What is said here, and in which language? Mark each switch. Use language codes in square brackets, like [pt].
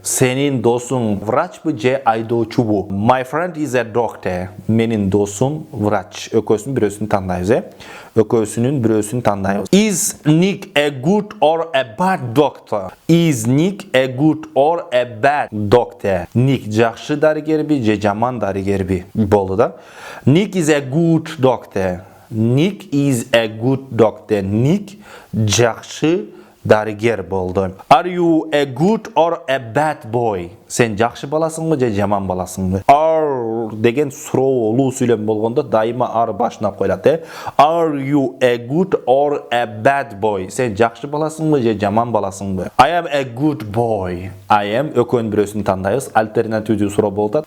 [ky] Senin досуң врачпы же айдоочубу? [en] My friend is a doctor. [ky] Менин досум врач. Экөөсүнүн бирөөсүн тандайбыз, Экөөсүнүн бирөөсүн тандайбыз. [en] Is Nick a good or a bad doctor? Is Nick a good or a bad doctor? [ky] Nick жакшы дарыгерби же жаман дарыгерби? Болду да. [en] Nick is a good doctor. Nick is a good doctor. [ky] Nick жакшы дарыгер болду. [en] Are you a good or a bad boy? [ky] Сен жакшы баласыңбы же жаман баласыңбы? Are деген суроолуу сүйлөм болгондо дайыма are башына коюлат. [en] Are you a good or a bad boy? [ky] Сен жакшы баласыңбы же жаман баласыңбы? [en] I am a good boy. I am [ky] экөөнүн бирөөсүн тандайбыз. Альтернативдүү суроо болот.